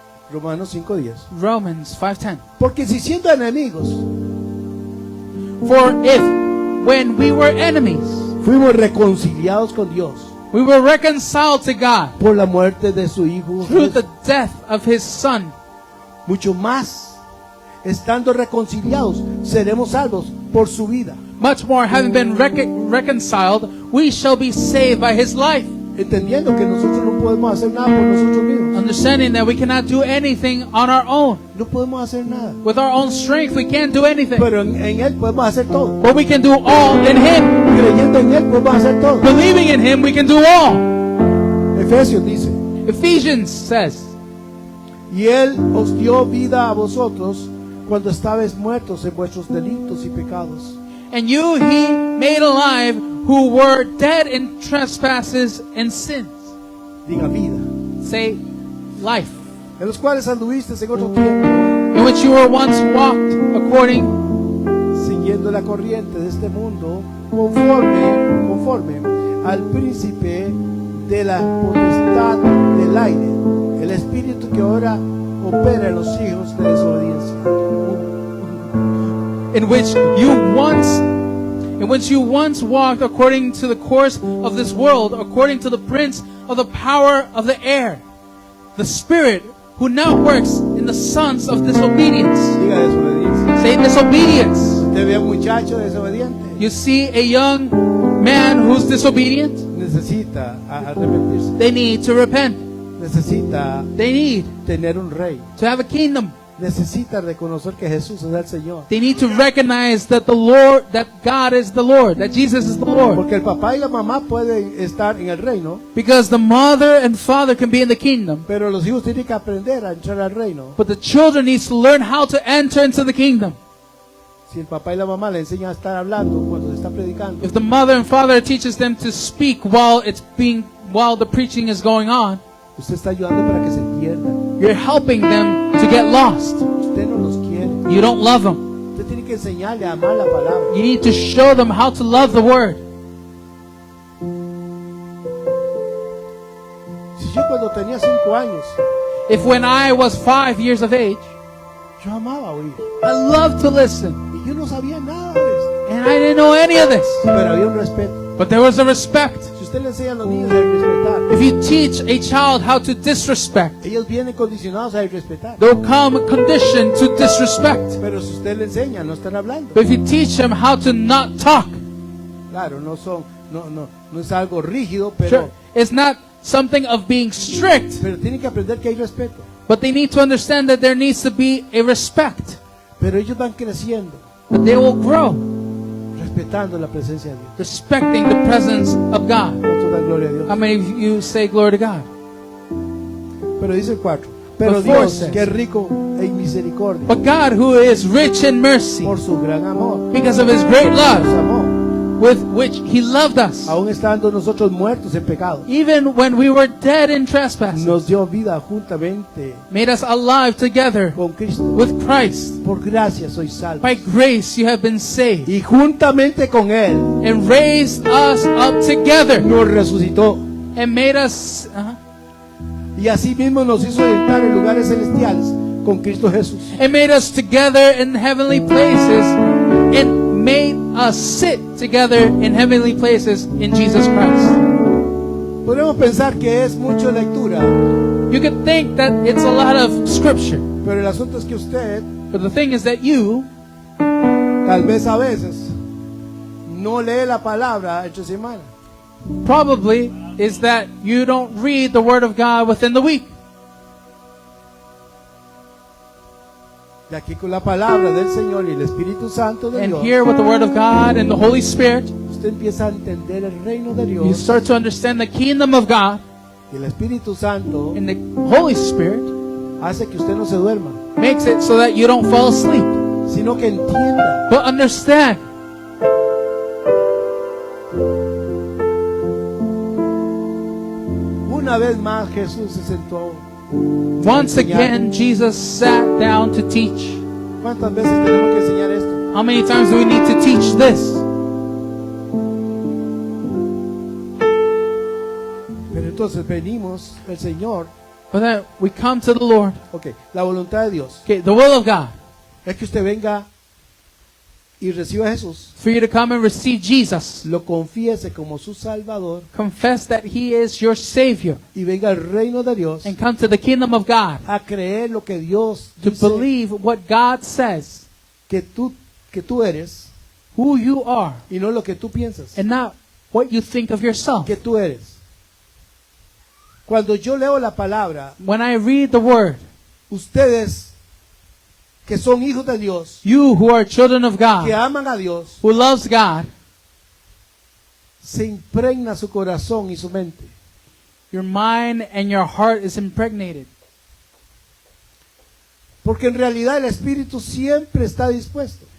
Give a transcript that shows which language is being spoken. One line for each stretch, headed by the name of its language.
Spanish: Romanos 5:10.
English: Romans 5:10.
Spanish: Porque si siendo enemigos
English: For if, when we were enemies,
Spanish: fuimos reconciliados con Dios
English: we were reconciled to God
Spanish: por la muerte de su Hijo,
English: through the death of His Son,
Spanish: mucho más, estando reconciliados, seremos salvos por su vida.
English: much more, having been reconciled, we shall be saved by His life.
Spanish: Entendiendo que nosotros no podemos hacer nada por nosotros mismos.
English: Understanding that we cannot do anything on our own.
Spanish: No podemos hacer nada.
English: With our own strength, we can't do anything.
Spanish: Pero en Él podemos hacer todo.
English: But we can do all in Him.
Spanish: Creyendo en Él podemos hacer todo.
English: Believing in Him, we can do all.
Spanish: Efesios dice,
English: Ephesians says,
Spanish: y Él os dio vida a vosotros cuando estabais muertos en vuestros delitos y pecados.
English: and you He made alive who were dead in trespasses and sins.
Spanish: Diga vida.
English: Say, life.
Spanish: En los cuales anduviste en otro tiempo,
English: In which you were once walked according
Spanish: siguiendo la corriente de este mundo, conforme al príncipe de la potestad del aire, el espíritu que ahora opera en los hijos de desobediencia.
English: in which you once walked according to the course of this world, according to the prince of the power of the air, the spirit who now works in the sons of disobedience.
Spanish: Diga desobediencia.
English: Say disobedience.
Spanish: Usted ve a un muchacho desobediente,
English: You see a young man who's disobedient,
Spanish: necesita arrepentirse,
English: they need to repent.
Spanish: necesita
English: They need
Spanish: tener un rey,
English: to have a kingdom.
Spanish: necesita reconocer que Jesús es el Señor.
English: They need to recognize that that God is the Lord, that Jesus is the Lord.
Spanish: Porque el papá y la mamá pueden estar en el reino,
English: Because the mother and father can be in the kingdom,
Spanish: pero los hijos tienen que aprender a entrar al reino.
English: but the children needs to learn how to enter into the kingdom.
Spanish: Si el papá y la mamá le enseñan a estar hablando cuando se está predicando,
English: If the mother and father teaches them to speak while the preaching is going on,
Spanish: usted está ayudando para que se pierdan.
English: you're helping them to get lost.
Spanish: Usted no los quiere.
English: You don't love them.
Spanish: Usted tiene que enseñarle a amar la palabra.
English: You need to show them how to love the word.
Spanish: Si yo cuando tenía 5 años,
English: If when I was 5 years of age,
Spanish: yo amaba oír.
English: I loved to listen,
Spanish: Y yo no sabía nada de esto.
English: and I didn't know any of this,
Spanish: Pero había un respeto.
English: but there was a respect.
Spanish: Si usted le enseña a los niños a respetar,
English: If you teach a child how to disrespect,
Spanish: ellos vienen condicionados a respetar.
English: they'll come conditioned to disrespect.
Spanish: Pero si usted le enseña, no están hablando.
English: But if you teach them how to not talk,
Spanish: Claro, no es algo rígido,
English: sure,
Spanish: pero
English: it's not something of being strict,
Spanish: tienen que aprender que hay respeto.
English: but they need to understand that there needs to be a respect.
Spanish: Pero ellos van creciendo,
English: But they will grow
Spanish: respetando la presencia de Dios.
English: respecting the presence of God.
Spanish: ¿Cuánto da gloria a Dios?
English: How many of you say glory to God?
Spanish: Pero dice el 4. Pero
English: But four
Spanish: Dios,
English: says,
Spanish: que es rico en misericordia,
English: But God, who is rich in mercy,
Spanish: por su gran amor,
English: because of His great
Spanish: nos
English: love
Spanish: amó,
English: with which He loved us,
Spanish: aún estando nosotros muertos en pecado,
English: even when we were dead in trespasses,
Spanish: nos dio vida juntamente
English: made us alive together
Spanish: con Cristo.
English: with Christ.
Spanish: Por gracia sois salvos.
English: By grace you have been saved,
Spanish: Y juntamente con Él
English: and raised us up together,
Spanish: nos resucitó.
English: and made us
Spanish: Y así mismo nos hizo entrar en lugares celestiales con Cristo Jesús.
English: together in heavenly places, and made us sit together in heavenly places in Jesus Christ.
Spanish: Podemos pensar que es mucha lectura,
English: You could think that it's a lot of scripture,
Spanish: pero el asunto es que usted,
English: but the thing is that you
Spanish: tal vez a veces, no lee la palabra entre semana.
English: probably is that you don't read the Word of God within the week.
Spanish: Y aquí con la palabra del Señor y el Espíritu Santo de
English: And
Spanish: Dios,
English: here with the Word of God and the Holy Spirit,
Spanish: usted empieza a entender el reino de
English: you
Spanish: Dios.
English: start to understand the kingdom of God,
Spanish: Y el Espíritu Santo
English: and the Holy Spirit
Spanish: hace que usted no se duerma,
English: makes it so that you don't fall asleep,
Spanish: sino que entienda.
English: but understand.
Spanish: Una vez más Jesús se sentó.
English: Once again, Jesus sat down to teach.
Spanish: ¿Cuántas veces tenemos que enseñar esto?
English: How many times do we need to teach this?
Spanish: Pero entonces venimos, el Señor,
English: But then we come to the Lord.
Spanish: ok, la voluntad de Dios
English: Okay, the will of God,
Spanish: es que usted venga y reciba a Jesús,
English: for you to come and receive Jesus.
Spanish: lo confiese como su Salvador
English: Confess that He is your Savior,
Spanish: y venga al reino de Dios
English: and come to the kingdom of God,
Spanish: a creer lo que Dios
English: to
Spanish: dice
English: believe what God says,
Spanish: que tú eres
English: who you are,
Spanish: y no lo que tú piensas
English: and not what you think of yourself.
Spanish: que tú eres. Cuando yo leo la palabra,
English: When I read the Word,
Spanish: ustedes que son hijos de Dios,
English: you who are children of
Spanish: que
English: God,
Spanish: aman a Dios,
English: who loves God,
Spanish: se impregna su corazón y su mente.
English: your mind and your heart is impregnated.
Spanish: Porque en realidad el Espíritu siempre está dispuesto.